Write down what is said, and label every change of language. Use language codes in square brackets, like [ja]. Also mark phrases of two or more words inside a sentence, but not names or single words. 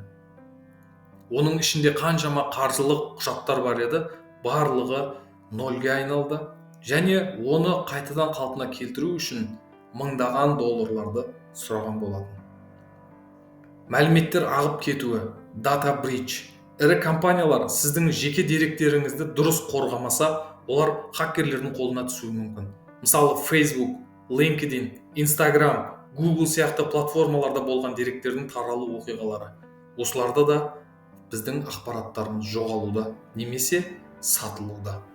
[kk] Оның ішінде қаншама қаржылық құжаттар бар еді, барлығы нольге айналды, және оны қайтадан қалпына келтіру үшін мыңдаған долларларды сұраған болатын. Мәліметтер ағып кетуі, [en] data breach. [kk] Ірі компаниялар сіздің жеке деректеріңізді дұрыс қорғамаса, олар хакерлердің қолына түсуі мүмкін. Мысалы, Facebook, LinkedIn, Instagram, Google сияқты платформаларда болған деректердің таралу оқиғалары. Осыларда да біздің ақпараттарымыз жоғалуда немесе сатылуда.